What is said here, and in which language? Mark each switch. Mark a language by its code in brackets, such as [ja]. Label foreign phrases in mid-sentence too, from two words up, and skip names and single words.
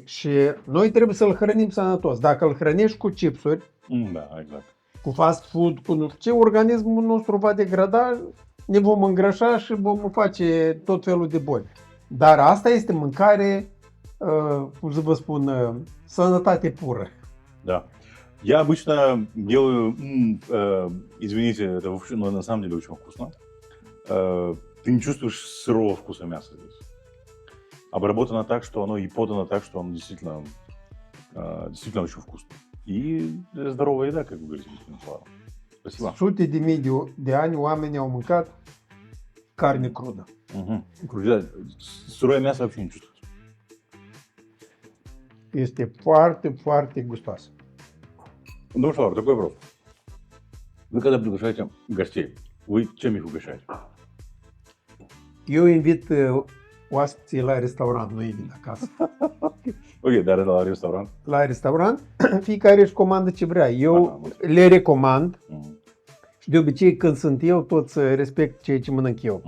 [ro] Și noi trebuie să-l hrănim sănătos. Dacă îl hrănești cu chipsuri, da, exact. cu fast food, cu nu știu ce, organismul nostru va degrada, ne vom îngrășa și vom face tot felul de boli. Dar asta este mâncare, cum să vă spun, sănătate pură. [ru] Да. Я обычно делаю, извините, это но на самом деле очень вкусно. Ты не чувствуешь сырого вкуса мяса здесь. Обработано так, что оно и подано так, что оно действительно очень вкусно. И здоровая еда, как вы говорите, господин Слава. Спасибо. [ro] Sute de mii de ani oamenii au mâncat carne crudă. [ru] Сырое мясо вообще не чувствуется. [ro] Este foarte, foarte gustoasă. Domnul Șavar, [ru] такой вопрос. Вы когда приглашаете гостей, вы чем их угощаете? [ro] Eu invit oaspeții la restaurant, nu invit acasă. Ok, dar la restaurant? La restaurant, fiecare își comandă ce vrea. Eu le recomand și de obicei când sunt eu, toți respect ceea ce mănânc eu.